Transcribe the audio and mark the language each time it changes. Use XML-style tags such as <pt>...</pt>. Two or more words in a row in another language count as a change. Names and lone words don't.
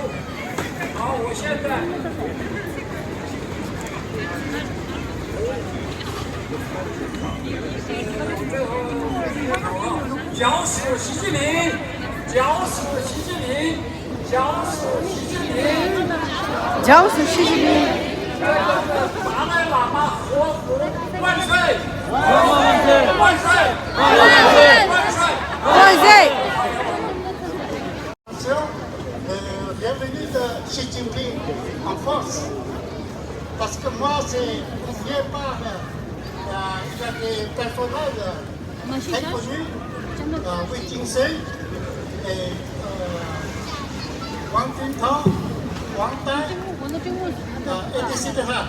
<zh>好，我现在。最后口号：绞死习近平！绞死习近平！绞死习近平！绞死习近平！达赖喇嘛活万岁！万岁！万岁！万岁！万岁！</zh> <fr>Bienvenue de Xi Jinping en France. Parce que moi, c'est viens par. Il y a des personnages très connus, Wei Jingsheng et Wang Jintao, Wang Tai, etc.</fr>